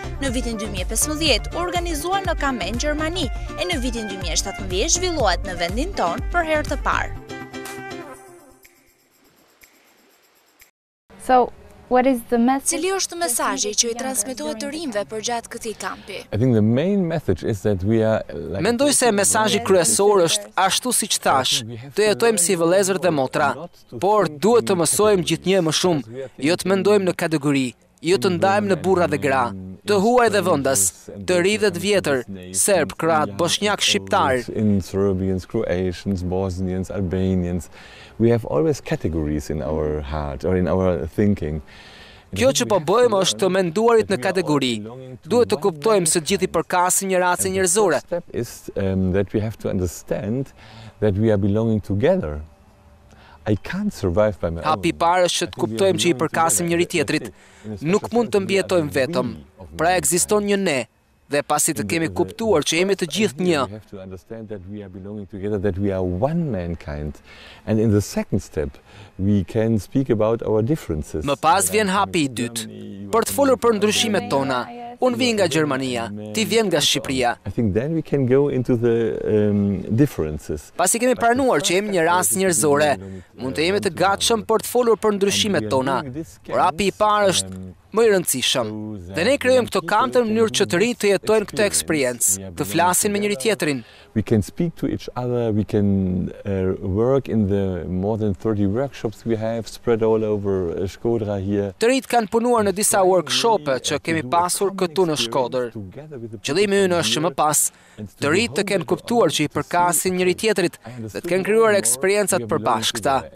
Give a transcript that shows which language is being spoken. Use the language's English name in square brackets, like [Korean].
[Albanian] Në vitin 2015 u organizua në Kamen, Gjermani, e në vitin 2017 zhvillohet në vendin tonë për herë të parë. [English] So, what is the message? [Albanian] Cili është mesazhi që i transmetohet të rinjve përgjatë këtij kampi? [English] I think the main message is that we are [Albanian] Mendoj se mesazhi kryesor është ashtu siç thash, të jetojmë si vëllezër dhe motra, por duhet të mësojmë gjithnjë më shumë, jo të mendojmë në kategori, jo të ndajmë në burra dhe gra, të huaj dhe vendas, të ri dhe të vjetër, serb, kroat, bosnjak, shqiptar. [English] In Serbians, Croatians, Bosnians, Albanians, we have always categories in our heart or in our thinking. [Albanian] Kjo që po bëjmë është të menduarit në kategori. Duhet të kuptojmë se gjithi përkasin një race njerëzore. [English] The step is that we have to understand that we are belonging together. I can't survive by my own. [Albanian] Hapi i parë është që të kuptojmë që i përkasim njëri tjetrit. Nuk mund të mbijetojmë vetëm. Pra ekziston një ne. Dhe pasi të kemi kuptuar që jemi të gjithë një. [English] We have to understand that we are belonging together, that we are one mankind. And in the second step, we can speak about our differences. [Albanian] Më pas vjen hapi i dytë, për të folur për ndryshimet tona. Unë vi nga Gjermania, ti vjen nga Shqipëria. [English] I think then we can go into the differences. [Albanian] Pasi kemi pranuar që jemi një ras njerëzore, mund të jemi të gatshëm për të folur për ndryshimet tona. Por hapi i parë është më i rëndësishëm. Dhe ne krijojmë këto kampe në mënyrë që të rinjt të jetojnë këtë eksperiencë, të flasin me njëri tjetrin. [English] We can speak to each other, we can work in the more than 30 workshops we have spread all over Shkodra here. [Albanian] Të rinjt kanë punuar në disa workshope që kemi pasur këtu në Shkodër. Qëllimi ynë është që më pas të rinjt të kenë kuptuar që i përkasin njëri tjetrit dhe të kenë krijuar eksperiencat përbashkëta.